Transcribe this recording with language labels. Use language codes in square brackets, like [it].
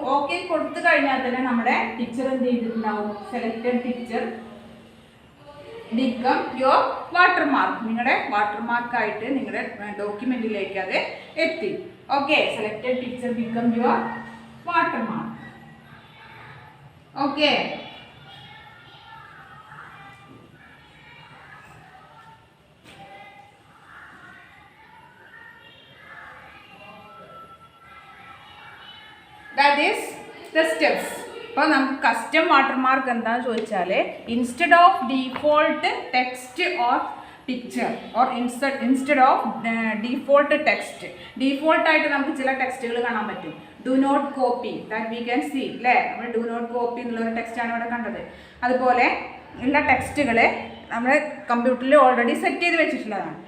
[ml] Okay കൊടുത്തു കഴിഞ്ഞാൽ തന്നെ നമ്മുടെ പിക്ചർ എന്ത് ചെയ്തിട്ടുണ്ടാവും? [en] Selected picture become your watermark. [ml] നിങ്ങളുടെ വാട്ടർമാർക്കായിട്ട് നിങ്ങളുടെ ഡോക്യുമെന്റിലേക്ക് അത് എത്തി. [en] Okay, selected picture become your watermark. Okay, that is the steps. [ml] അപ്പോൾ നമുക്ക് കസ്റ്റം വാട്ടർമാർക്ക് എന്താണെന്ന് ചോദിച്ചാൽ [en] Instead of default text or picture or instead of default text. [ml] ഡീഫോൾട്ടായിട്ട് നമുക്ക് ചില ടെക്സ്റ്റുകൾ കാണാൻ പറ്റും. [en] do not copy, that we can see [ml] അല്ലേ? നമ്മൾ ഡു നോട്ട് കോപ്പി എന്നുള്ളൊരു ടെക്സ്റ്റാണ് ഇവിടെ കണ്ടത്. അതുപോലെ ഉള്ള ടെക്സ്റ്റുകൾ നമ്മൾ കമ്പ്യൂട്ടറിൽ ഓൾറെഡി സെറ്റ് ചെയ്ത് വെച്ചിട്ടുള്ളതാണ്.